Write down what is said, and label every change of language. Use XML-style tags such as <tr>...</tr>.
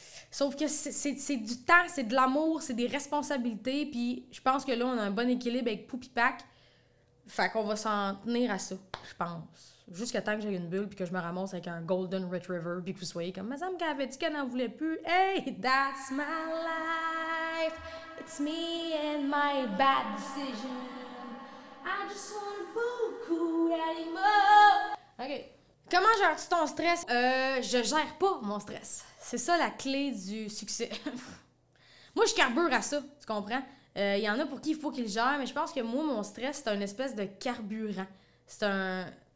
<fr>Sauf que c'est du temps, c'est de l'amour, c'est des responsabilités. Puis je pense que là, on a un bon équilibre avec Poupie Pack. Fait qu'on va s'en tenir à ça, je pense. Jusqu'à temps que j'ai une bulle puis que je me ramasse avec un Golden Retriever puis que vous soyez comme, mais ça me avait dit qu'elle n'en voulait plus.</fr> <en>Hey, that's my life. It's me and my bad decision. I just want</en> <fr>beaucoup d'animaux.</fr> <en>OK.</en> <fr>Comment gères-tu ton stress? Je gère pas mon stress. C'est ça la clé du succès. Moi, je carbure à ça, tu comprends? Il y en a pour qui il faut qu'ils gèrent, mais je pense que moi, mon stress, c'est une espèce de carburant. C'est un...</fr>